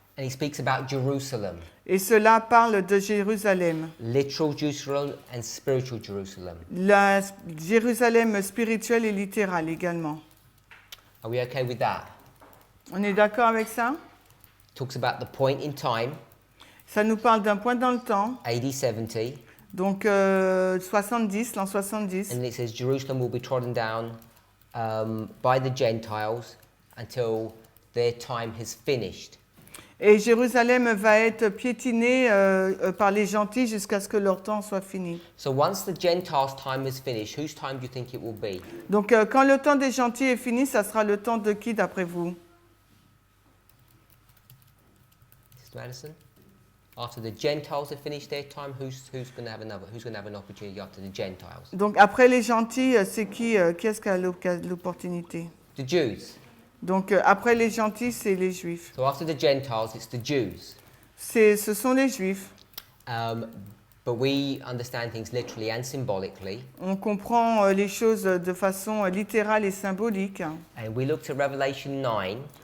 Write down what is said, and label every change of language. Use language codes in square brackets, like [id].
[en] And he speaks about Jerusalem, [fr] Et cela parle de Jérusalem. [en] literal Jerusalem and spiritual Jerusalem. [fr] La Jérusalem spirituelle et littérale également. [en] Are we okay with that? [fr] On est d'accord avec ça? [en] Talks about the point in time, [fr] Ça nous parle d'un point dans le temps, [en] AD 70, [fr] donc 70, l'an 70. [en] and it says Jerusalem will be trodden down by the Gentiles until their time has finished. [fr] Et Jérusalem va être piétinée par les gentils jusqu'à ce que leur temps soit fini. [en] So once the Gentiles' time is finished, whose time do you think it will be? [fr] Donc quand le temps des gentils est fini, ça sera le temps de qui d'après vous? [en] Mr. Madison? After the Gentiles have finished their time, who's going to have an opportunity after the Gentiles? [fr] Donc après les gentils, c'est qui est-ce qui a l'opportunité? [en] The Jews. [fr] Donc après les gentils, c'est les juifs. [en] So after the Gentiles, it's the Jews. [fr] Ce sont les juifs. [en] But we understand things literally and symbolically. [fr] On comprend les choses de façon littérale et symbolique. [en] And we looked at Revelation 9,